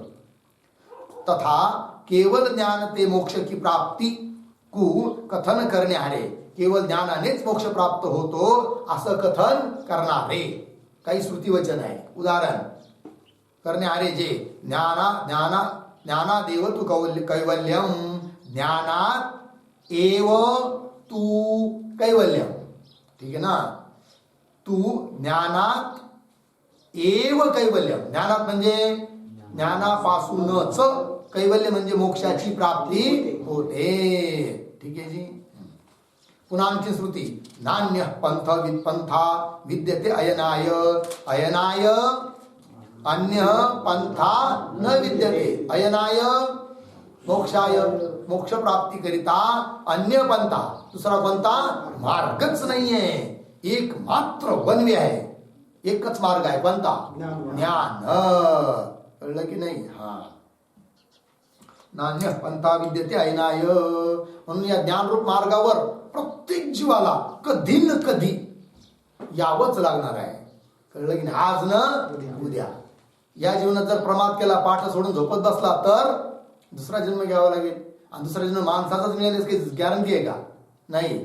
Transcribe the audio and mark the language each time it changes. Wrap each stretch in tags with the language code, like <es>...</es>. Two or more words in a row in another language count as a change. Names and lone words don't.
<mr>तथा केवळ ज्ञान ते</mr> <hi>मोक्ष की प्राप्ती को</hi> <mr>कथन करणारे केवळ ज्ञानानेच मोक्ष प्राप्त होतो असं कथन करणारे काही श्रुती वचन आहे. उदाहरण करणारे जे</mr> <sa>ज्ञानादेव तू कैवल्यम ज्ञानात एव तू कैवल्यम.</sa> <mr>ठीक आहे ना.</mr> <sa>तू ज्ञानात एव कैवल्यम.</sa> <mr>ज्ञानात म्हणजे ज्ञानापासूनच कैवल्य म्हणजे मोक्षाची प्राप्ती होते. ठीक आहे जी. पुन्हा आणखी श्रुती</mr> <sa>नान्य पंथा विद्यते अयनाय अयनाय अन्य पंथा न विद्यते. अयनाय मोक्षाय</sa> <mr>मोक्ष प्राप्ती करिता अन्य पंथा दुसरा पंथा मार्गच नाहीये. एक मात्र वनवे आहे एकच मार्ग आहे पंथा ज्ञान. कळलं की नाही.</mr> <sa>हा नान्य पंथा विद्यते अयनाय.</sa> <mr>म्हणून या ज्ञानरूप मार्गावर प्रत्येक जीवाला कधी न कधी यावंच लागणार आहे. कळलं की नाही. आज न उद्या. या जीवनात जर प्रमाद केला पाठ सोडून झोपत बसला तर दुसरा जन्म घ्यावा लागेल. आणि दुसरा जन्म माणसाचाच मिळालेच काही गॅरंटी आहे का नाही.</mr>